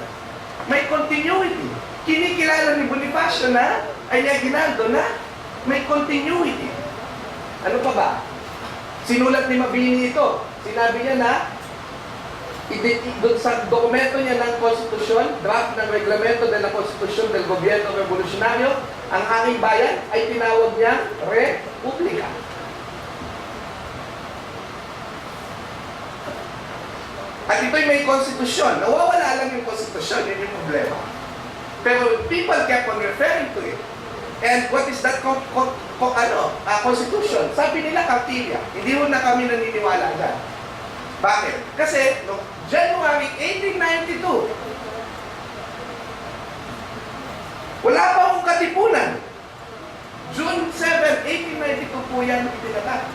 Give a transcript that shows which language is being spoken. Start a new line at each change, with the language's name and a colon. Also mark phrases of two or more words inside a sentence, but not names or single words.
Filipino: May continuity. Kinikilala ni Bonifacio na, ay ni Aguinaldo na,
English: may continuity.
Filipino: Ano pa ba? Sinulat ni Mabini ito. Sinabi niya na, sa dokumento niya ng konstitusyon, draft ng
Spanish: reglamento de la Constitución del Gobierno Revolucionario,
Filipino: ang haring bayan ay tinawag niyang Republika. At ito'y may konstitusyon. Nawawala lang yung konstitusyon, yun yung problema. Pero
English: people kept on referring to it. And what is that constitution?
Filipino: Sabi nila Cartilla. Hindi mo na kami naniniwala dyan. Bakit? Kasi no, January 1892, wala pa akong Katipunan. June 7, 1892 po yan itinatag.